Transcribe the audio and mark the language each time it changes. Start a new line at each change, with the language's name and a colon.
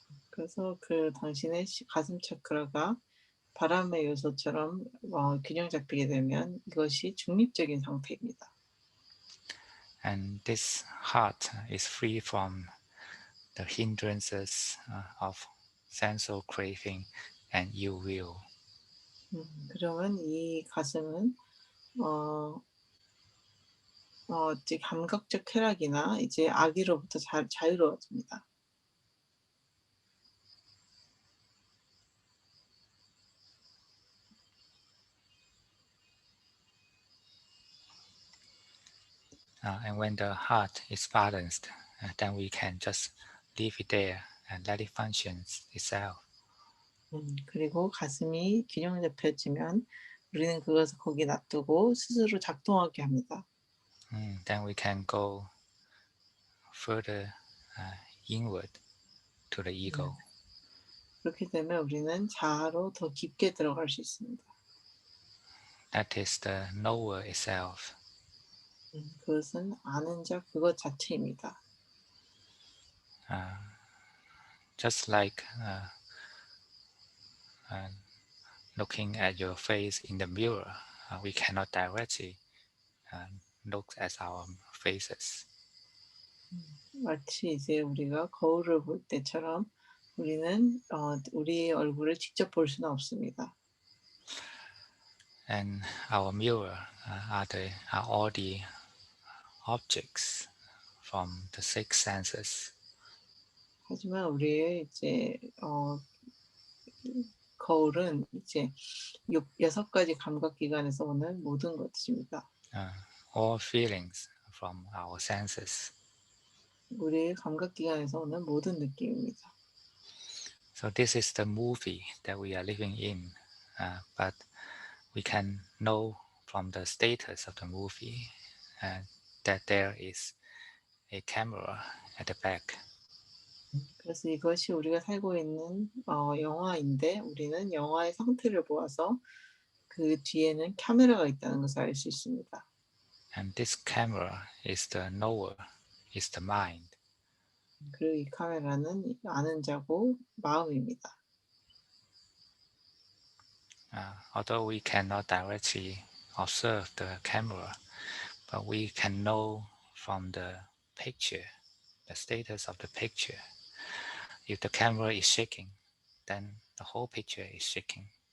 Korean: 그래서 그 당신의 가슴 차크라가 바람의 요소처럼 균형 잡히게 되면 이것이 중립적인 상태입니다.
English: And this heart is free from the hindrances of sensual craving and ill will.
Korean: 그러면 이 가슴은 어, 이제 감각적 쾌락이나 이제 악의로부터 자유로워집니다.
English: And when the heart is balanced, then we can just leave it there and let it function itself.
Korean: 그리고 가슴이 균형 잡혀지면 우리는 그것을 거기 놔두고 스스로 작동하게 합니다.
English: Then we can go further inward to the 음, ego.
Korean: 그렇게 되면 우리는 자아로 더 깊게 들어갈 수 있습니다.
English: That is the knower itself.
Korean: 그것은 아는 자 그것 자체입니다.
English: Uh, just like looking at your face in the mirror, we cannot directly look at our faces.
Korean: 마치 이제 우리가 거울을 볼 때처럼 우리는 우리의 얼굴을 직접 볼 수는 없습니다.
English: And our mirror are all the objects from the six senses.
Korean: 하지만 우리의 이제 거울은 이제 여섯 가지 감각 기관에서 오는 모든 것입니다.
English: All feelings from our senses.
Korean: 우리의 감각 기관에서 오는 모든 느낌입니다.
English: So this is the movie that we are living in, but we can know from the status of the movie that there is a camera at the back.
Korean: 그래서 이것이 우리가 살고 있는 영화인데 우리는 영화의 상태를 보아서 그 뒤에는 카메라가 있다는 것을 알 수 있습니다.
English: And this camera is the knower, is the mind.
Korean: 그리고 이 카메라는 아는 자고 마음입니다.
English: Although we cannot directly observe the camera, but we can know from the picture, the status of the picture. If the camera is shaking, then the whole picture is shaking.